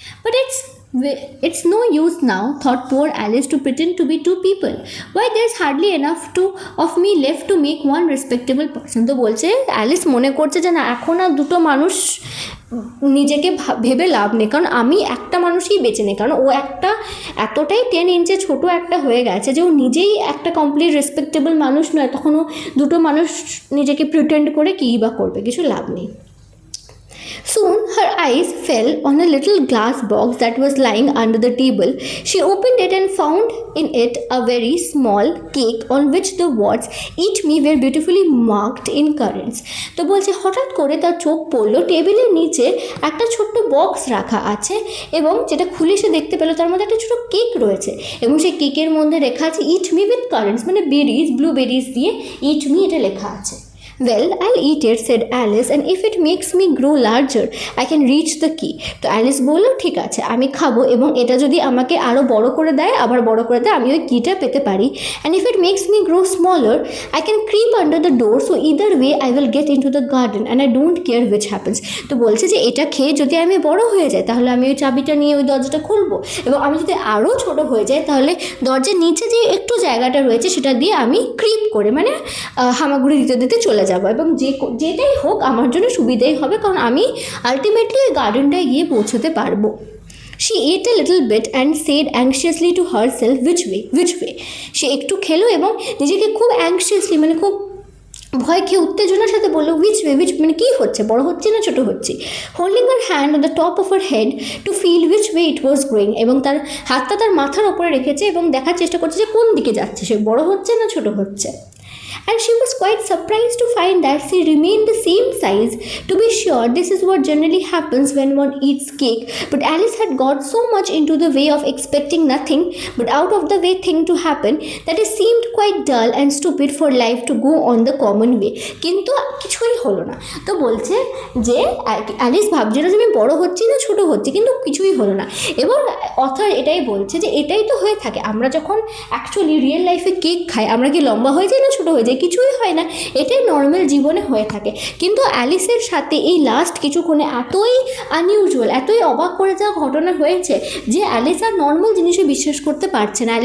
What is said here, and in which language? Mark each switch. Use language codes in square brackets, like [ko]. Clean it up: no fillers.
[en] But it's no use now, thought poor Alice, to pretend to be two people. Why, there's hardly enough of me left to make one respectable person. [bn] তো বলছে Alice মনে করছে যে না এখন আর দুটো মানুষ নিজেকে ভেবে লাভ নেই, কারণ আমি একটা মানুষই বেঁচে নেই, কারণ ও একটা এতটাই 10 ইঞ্চে ছোটো একটা হয়ে গেছে যে ও নিজেই একটা কমপ্লিট রেসপেক্টেবল মানুষ নয়, তখন ও দুটো মানুষ নিজেকে প্রিটেন্ড করে কী বা করবে, কিছু লাভ নেই। [en] Soon her eyes fell on a little glass box that was lying under the table. She opened it and found in it a very small cake on which the words "Eat me" were beautifully marked in currants. [bn] তো বলছে হঠাৎ করে তার চোখ পড়লো টেবিলের নিচে একটা ছোট্ট বক্স রাখা আছে, এবং যেটা খুলে সে দেখতে পেলো তার মধ্যে একটা ছোটো কেক রয়েছে, এবং সেই কেকের মধ্যে লেখা আছে [en] "Eat me with currants", [bn] মানে বেরিজ, ব্লুবেরিজ দিয়ে "Eat me" এটা লেখা আছে। [en] Well, I'll eat it, said Alice, and if it makes me grow larger, I can reach the key. [bn] তো অ্যালিস বললো ঠিক আছে আমি খাবো, এবং এটা যদি আমাকে আরও বড় করে দেয়, আবার বড় করে দেয়, আমি ওই কিটা পেতে পারি। [en] And if it makes me grow smaller, I can creep under the door, so either way I will get into the garden, and I don't care which happens. [bn] তো বলছে যে এটা খেয়ে যদি আমি বড় হয়ে যাই তাহলে আমি ওই চাবিটা নিয়ে ওই দরজাটা খুলবো, এবং আমি যদি আরও ছোট হয়ে যাই তাহলে দরজার নিচে যে একটু জায়গাটা রয়েছে সেটা দিয়ে আমি ক্রিপ করে, মানে হামাগুড়ি দিতে চলে যাবো, এবং যেটাই হোক আমার জন্য সুবিধাই হবে, কারণ আমি আলটিমেটলি ওই গার্ডেনটায় গিয়ে পৌঁছতে পারবো। [en] She ate a little bit and said anxiously to herself, which way? [bn] সে একটু খেলো এবং নিজেকে খুব অ্যাংশিয়াসলি, মানে খুব ভয় খেয়ে উত্তেজনার সাথে বললো [en] which way, [bn] মানে কী হচ্ছে, বড় হচ্ছে না ছোটো হচ্ছে, [en] holding her hand on the top of her head to feel which way it was going, [bn] এবং তার হাতটা তার মাথার ওপরে রেখেছে এবং দেখার চেষ্টা করছে যে কোন দিকে যাচ্ছে, সে বড় হচ্ছে না ছোটো হচ্ছে। [en] and she was quite surprised to find that she remained the same size. To be sure, this is what generally happens when one eats cake, but Alice had got so much into the way of expecting nothing but out of the way thing to happen that it seemed quite dull and stupid for life to go on the common way. [bn] কিন্তু কিছুই হলো না। তো বলছে যে Alice ভাবছিল যে আমি বড় হচ্ছি না ছোট হচ্ছি, কিন্তু কিছুই হলো না। এবং অথর এটাই বলছে যে এটাই তো হয়ে থাকে, আমরা যখন অ্যাকচুয়ালি রিয়েল লাইফে কেক খাই আমরা কি লম্বা হয়ে যাই না ছোট হয়ে যায়? কিছুই হয় না, এটাই নর্মাল জীবনে হয়ে থাকে। কিন্তু অ্যালিসের সাথে এই লাস্ট কিছুক্ষণে এতই আনইউজুয়াল, এতই অবাক করে যাওয়া ঘটনা হয়েছে যে অ্যালিস আর নর্মাল জিনিসে বিশ্বাস করতে পারছে না।